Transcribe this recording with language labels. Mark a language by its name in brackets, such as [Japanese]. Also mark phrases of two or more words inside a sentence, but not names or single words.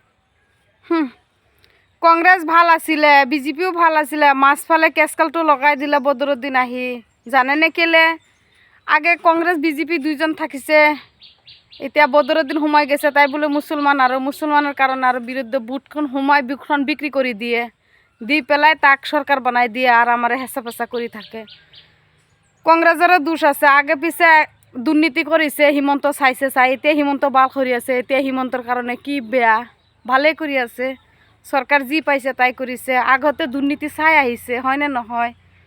[Assamese] কংগ্ৰেছ ভাল আছিলে, বিজেপিও ভাল আছিলে, মাছফালে কেচকালটো লগাই দিলে বদৰুদ্দিন আহি। জানেনে কেলে? আগে কংগ্ৰেছ বিজেপি দুইজন থাকিছে, এতিয়া বদৰুদ্দিন সোমাই গেছে, তাই বোলে মুছলমান আৰু মুছলমানৰ কাৰণে আৰু বিৰুদ্ধে বুটখন সোমাই বুটখন বিক্ৰী কৰি দিয়ে, দি পেলাই তাক [Bangla] সরকার বানাই দিয়ে আর আমার হেঁচা পেঁচা করে থাকে। কংগ্রেসেরও দোষ আছে, আগে পিছে দুর্নীতি করেছে, [Assamese] হিমন্ত চাইছে এতিয়া হিমন্ত বাল কৰি আছে, এতিয়া হিমন্তৰ কাৰণে কি বেয়া? ভালেই কৰি আছে, সরকার যি পাইছে তাই কৰিছে, আগতে দুর্নীতি চাই আহিছে হয়নে নহয়?